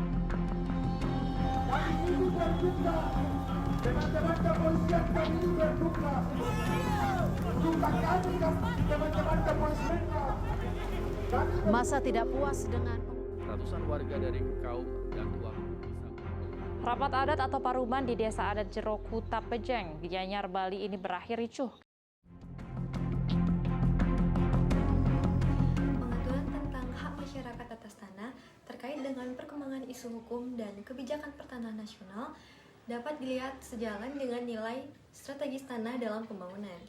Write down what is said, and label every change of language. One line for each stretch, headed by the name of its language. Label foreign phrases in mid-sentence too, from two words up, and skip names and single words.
Indonesian: Teman-teman kepolisian kami ini berduka. Duka kami teman-teman kepolisian. Masa tidak puas dengan Ratusan warga dari kaum Dakwah Rapat adat atau paruman di Desa Adat Jero Kuta Pejeng, Gianyar, Bali ini berakhir ricuh. Pengaturan tentang hak masyarakat atas tanah terkait dengan perkembangan isu hukum dan kebijakan pertanahan nasional dapat dilihat sejalan dengan nilai strategis tanah dalam pembangunan.